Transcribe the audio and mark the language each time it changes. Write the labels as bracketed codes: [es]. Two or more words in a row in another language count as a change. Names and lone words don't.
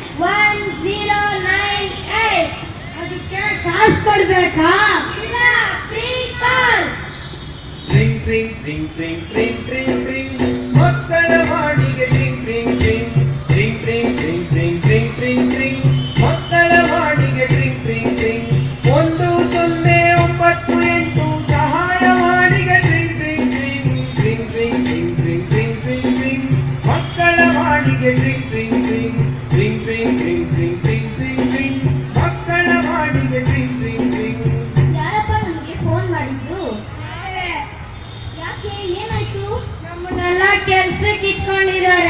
[kn] 1098. ಅದಕ್ಕೆ ಕಾಸು ಕೊಡ್ಬೇಕಾ? [en] ಇಲ್ಲ, free call. Ring ring ring ring ring ring ring [kn] ಮಕ್ಕಳ ವಾಣಿಗೆ [en] ring ring ring ring ring ring ring ring ring ring [kn] ಮಕ್ಕಳ ವಾಣಿಗೆ [en] ring ring ring 1098 ಸಹಾಯವಾಣಿಗೆ ring ring ring ring ring ring ring ring ring ring [kn] ಮಕ್ಕಳ ವಾಣಿಗೆ [en] ring ring ring ring ring ring ring ring ring ring [kn] ಮಕ್ಕಳ ವಾಣಿಗೆ [en] ring ring ring. [kn] ಯಾರಪ್ಪ ನಮಗೆ ಫೋನ್ ಮಾಡಿದ್ರು? ಯಾಕೆ, ಏನಾಯ್ತು? ನಮ್ಮನ್ನೆಲ್ಲ ಕೆಲ್ಸಕ್ಕೆ ಇಟ್ಕೊಂಡಿದ್ದಾರೆ.